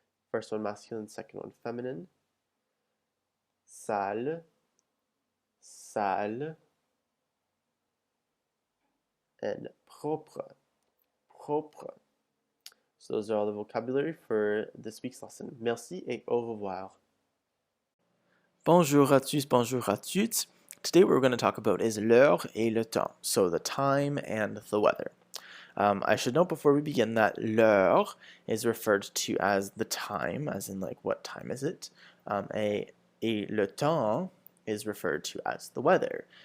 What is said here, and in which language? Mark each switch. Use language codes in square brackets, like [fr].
[en] First one masculine, second one feminine. Salle, salle, and propre, propre. So those are all the vocabulary for this week's lesson. [fr] Merci et au revoir. Bonjour à tous, bonjour à toutes. [en] Today what we're going to talk about is [fr] l'heure et le temps, [en] so the time and the weather. I should note before we begin that l'heure is referred to as the time, as in like what time is it, [fr] et le temps [en] is referred to as the weather.